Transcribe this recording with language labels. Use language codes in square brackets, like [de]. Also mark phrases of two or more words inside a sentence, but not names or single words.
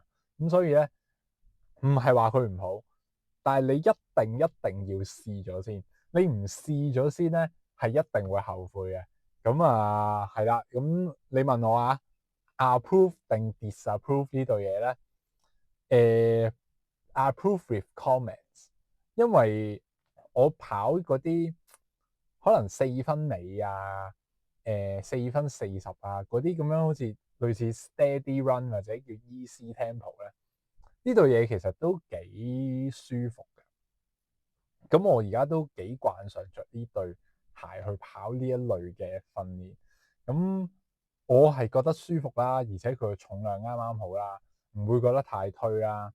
[yue] 咁所以咧，唔係話佢唔好，但係你一定要試咗先。你唔試咗先咧，係一定會後悔嘅。咁啊，係啦。咁你問我啊，approve 定 disapprove 呢對嘢咧？ [en] approve with comments， [yue] 因為我跑嗰啲可能4分尾啊，4分40啊，嗰啲咁樣好似類似 [en] steady run [yue] 或者叫 [en] easy tempo [yue] 咧，呢對嘢其實都幾舒服嘅。咁我而家都幾慣常着呢對鞋去跑呢一類嘅訓練。咁我係覺得舒服啦，而且佢嘅重量啱啱好啦，唔會覺得太推啦。